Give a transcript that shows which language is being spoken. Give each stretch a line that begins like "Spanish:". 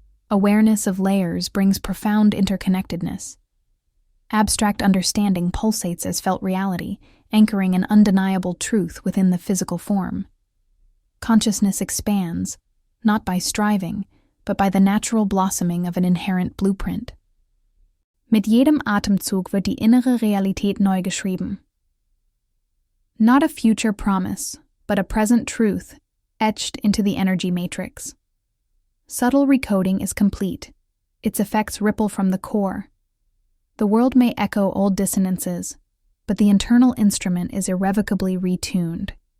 English: Awareness of layers brings profound interconnectedness. Abstract understanding pulsates as felt reality, anchoring an undeniable truth within the physical form. Consciousness expands, not by striving, but by the natural blossoming of an inherent blueprint.
German: Mit jedem Atemzug wird die innere Realität neu geschrieben.
English: Not a future promise, but a present truth, etched into the energy matrix. Subtle recoding is complete. Its effects ripple from the core. The world may echo old dissonances, but the internal instrument is irrevocably retuned.